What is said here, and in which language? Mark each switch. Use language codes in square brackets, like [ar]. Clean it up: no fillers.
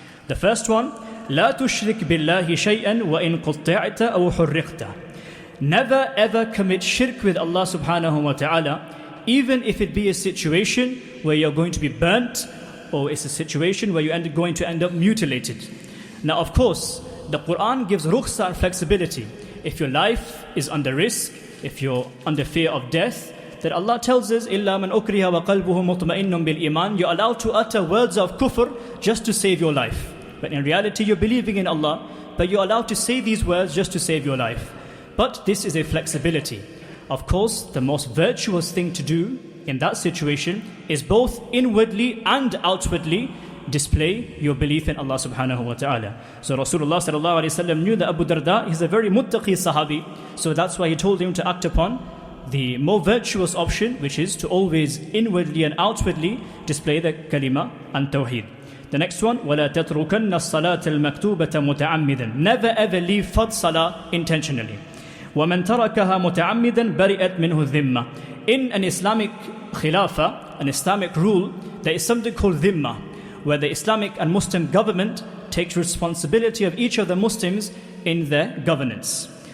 [en] The first one, [ar] لا تشرك بالله شيئا وإن قطعت أو حرقت. [en] Never ever commit shirk with Allah subhanahu wa ta'ala, even if it be a situation where you're going to be burnt, or it's a situation where you're going to end up mutilated. Now, of course, the Quran gives rukhsa and flexibility. If your life is under risk, if you're under fear of death, that Allah tells us, [ar] إِلَّا مَنْ أُكْرِهَ وَقَلْبُهُ مُطْمَئِنٌ بِالْإِيمَانِ. [en] You're allowed to utter words of kufr just to save your life. But in reality, you're believing in Allah, but you're allowed to say these words just to save your life. But this is a flexibility. Of course, the most virtuous thing to do in that situation is both inwardly and outwardly display your belief in Allah subhanahu wa ta'ala. So Rasulullah sallallahu alayhi wa sallam knew that Abu Darda is a very muttaqi sahabi, so that's why he told him to act upon the more virtuous option, which is to always inwardly and outwardly display the kalima and tawheed. The next one, [ar] وَلَا تَتْرُكَنَّ الصَّلَاةَ الْمَكْتُوبَةَ مُتَعَمِّدًا. [en] Never ever leave fard salah intentionally. [ar] وَمَنْ تَرَكَهَا مُتَعَمِّدًا بَرِئَتْ مِنْهُ الذِّمَّةِ. [en] In an Islamic khilafah, an Islamic rule, there is something called dhimma, where the Islamic and Muslim government takes responsibility of each of the Muslims in their governance.